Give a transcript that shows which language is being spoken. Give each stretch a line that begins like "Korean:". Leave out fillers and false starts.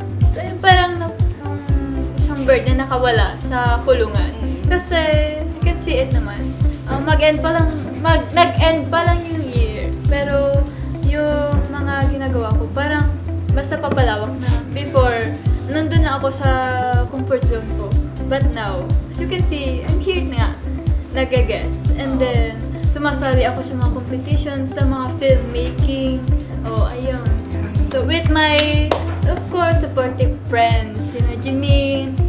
Filipino: So, yung parang isang bird na nakawala sa kulungan. Kasi,
English: you can see it
Filipino: naman. Nag-end pa lang yung year. Pero, yung mga ginagawa ko, parang basta papalawak na. Before, nandun na ako sa comfort zone ko.
English: But now, as you can see, I'm here na.
Filipino: Nag-guess. And then, sumasali ako sa mga competitions, sa mga filmmaking. Oh, ayun.
English: So, with my, of course, supportive friends, Jimin,